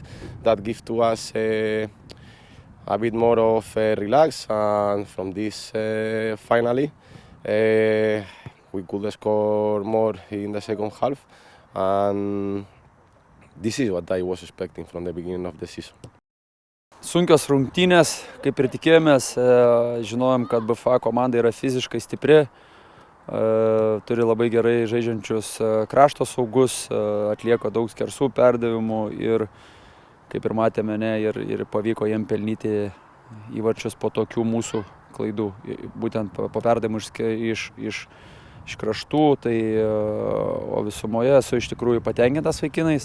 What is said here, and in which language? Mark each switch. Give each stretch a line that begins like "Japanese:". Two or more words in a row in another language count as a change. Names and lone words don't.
English: That gives to us a bit more of relax. And from this, finally, we could score more in the second half. And this is what I was expecting from the beginning of the season.
Lithuanian: Sunkios rungtynės, kaip ir tikėjomės, žinojom, kad BFA komanda yra fiziškai stipri, turi labai gerai žaidžiančius krašto saugus, atlieka daug skersų perdavimų ir, kaip ir matėme, ir pavyko jiem pelnyti įvarčius po tokių mūsų klaidų, būtent po perdavimų iš kraštų, o visumoje esu iš tikrųjų patenkintas vaikinais.